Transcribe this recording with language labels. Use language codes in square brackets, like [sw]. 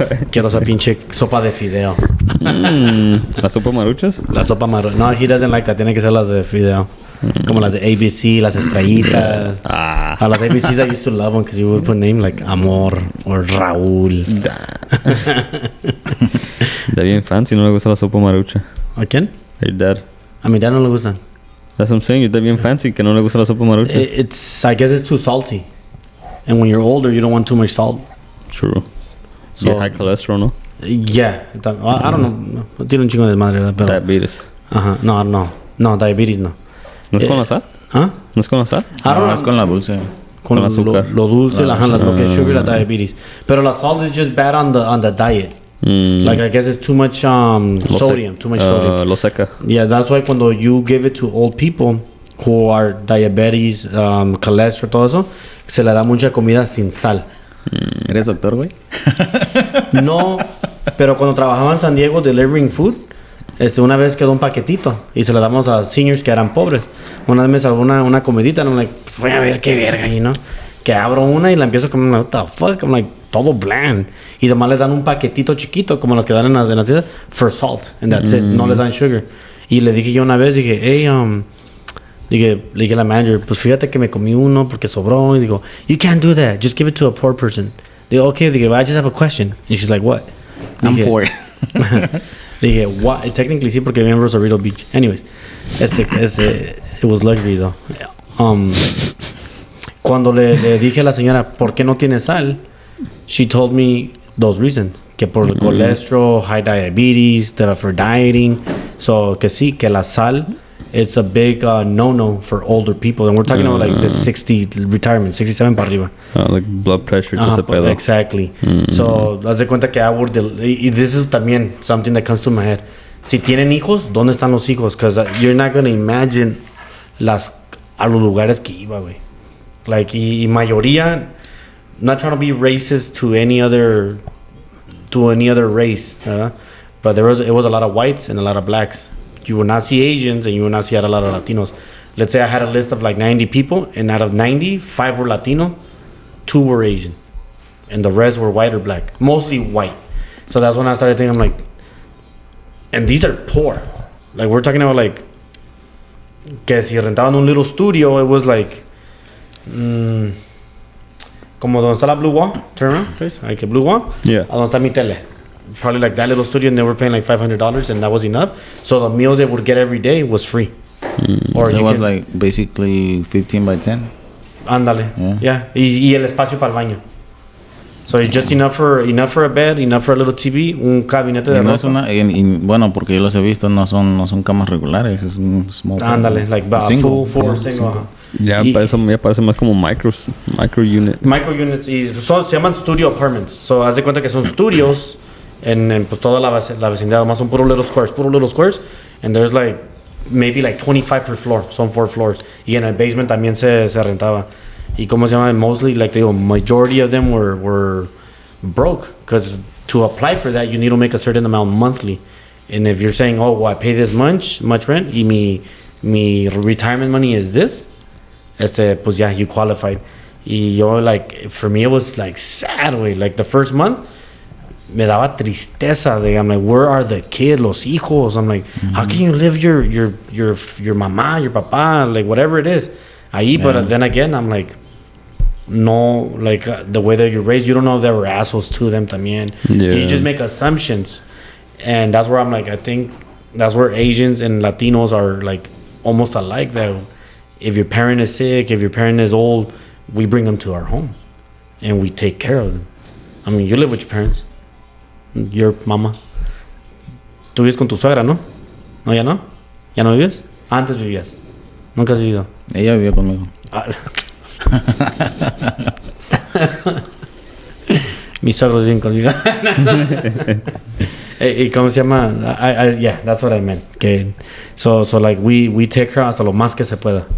[es] Quiero esa pinche sopa de fideo. ¿La sopa maruchas? La sopa marrón. No, [en] he doesn't like that. [es] Tiene que ser las de fideo. Como las de ABC, las estrellitas. A las [en] ABCs I used to love them because you would put name like Amor or Raúl. [es] Está bien fancy, no le gusta la sopa marucha. ¿A quién? [en] Your dad. [es] A mi dad no le gusta. [en] That's what I'm saying. [es] Está bien fancy que no le gusta la sopa marucha. [en] I guess it's too salty. And when you're older, you don't want too much salt. True. So- Yeah, high cholesterol, [es] ¿no? [en] Yeah. I don't know. [es] Tiene un chingo de madre, ¿verdad? Pero, [en] Diabetes. [es] ajá. No, diabetes no. ¿No es con la sal? ¿Ah? ¿No es con la sal? [en] I don't [es] No, [en] know. [es] es con la dulce. Con Con azúcar. lo dulce, Ah, lo que es sugar, la diabetes. Pero la [en] salt is just bad on the diet. Like, I guess it's too much sodium, too much sodium. [es] Lo seca. [en] Yeah, that's why [es] cuando [en] you give it to old people who are diabetes, cholesterol, [es] todo eso, se le da mucha comida sin sal. ¿Eres doctor, güey? No, pero cuando trabajaba en San Diego delivering food, una vez quedó un paquetito y se le damos a seniors que eran pobres. Una vez me salvó una comidita [en] and I'm like, [es] voy a ver qué verga, [en] you know. [es] Que abro una y la empiezo a comer, [en] what the fuck, I'm like, [es] todo bland. Y además les dan un paquetito chiquito, como los que dan en las tiendas, [en] for salt, and that's it, [es] no les dan sugar. Y le dije yo una vez, dije, hey, le dije a la manager, pues fíjate que me comí uno porque sobró. Y digo, [en] you can't do that, just give it to a poor person. [es] Digo, okay, dije, [en] I just have a question. And she's like, what? I'm [es] Dije, [en] poor. [es] dije, [en] what? Technically [es] sí, porque viví en Rosarito Beach. [en] Anyways, it was luxury though. [es] Cuando le dije a la señora, ¿por qué no tiene sal? [en] She told me those reasons. [es] Que por el cholesterol, [en] high diabetes, for dieting. So, [es] que sí, que la sal, [en] it's a big no-no for older people. And we're talking about like the 60 retirement, 67 [es] para arriba. [en] Like blood pressure, [es] todo ese pedo. [en] Exactly. So, [es] haz de cuenta que y [en] this is [es] también [en] something that comes to my head. [es] Si tienen hijos, ¿dónde están los hijos? [en] Because you're not going to imagine [es] a los lugares que iba, güey. [en] Like, [es] y mayoría, [en] not trying to be racist to any other race, [es] ¿verdad? [en] But it was a lot of whites and a lot of blacks. You will not see Asians and you will not see a lot of Latinos. Let's say I had a list of like 90 people, and out of 90, 5 were Latino, 2 were Asian, and the rest were white or black, mostly white. So that's when I started thinking, I'm like, and these are poor. Like, we're talking about like, [es] que si rentaban un [en] little studio, it was like, [es] como donde está la [en] Blue Wall, turn around, please, like a Blue Wall, Yeah. [es] a donde está mi tele. [en] probably like that little studio, and they were paying like $500, and that was enough. So the meals they would get every day was free. Or so it was like basically 15 by 10. [es] Ándale. Yeah. Y el espacio para el baño. [en] So it's just enough for a bed, enough for a little TV, [es] un gabinete de ropa. Bueno, porque yo los he visto, no son camas regulares, es un small. [en] Ándale, like full single. [es] Ya parece más como micro unit. Micro units y se llaman [en] studio apartments. [es] So haz de cuenta que son studios en pues toda la vecindad, más son puro [en] little squares, and there's like maybe like 25 per floor, [es] son 4 floors. Y en el basement también se rentaba. Y cómo se llama, [en] mostly like the majority of them were broke, because to apply for that you need to make a certain amount monthly. And if you're saying, oh, well, I pay this much rent [es] y mi [en] retirement money is this, [es] pues [en] yeah, you qualified. [es] Y yo, [en] like, for me it was like sad way. Like the first month [es] me daba tristeza. [en] I'm like, where are the kids, [es] los hijos? [en] I'm like, how can you live your mamá, your papá, like whatever it is [es] ahí? [en] But then again, I'm like, no, like the way that you're raised, you don't know if they were assholes to them [es] también. [en] You just make assumptions, and that's where I'm like, I think that's where Asians and Latinos are like almost alike. That if your parent is sick, if your parent is old, we bring them to our home and we take care of them. I mean, you live with your parents, your mama. [es] Tú vives con tu suegra, ¿no? No, ya no. ¿Ya no vives? Antes vivías. Nunca has vivido. Ella vivió conmigo. Mis suegros viven conmigo. ¿Y cómo se llama? [en] Yeah, that's what I meant. [es] Que, [en] so like we take her [es] hasta lo más que se pueda.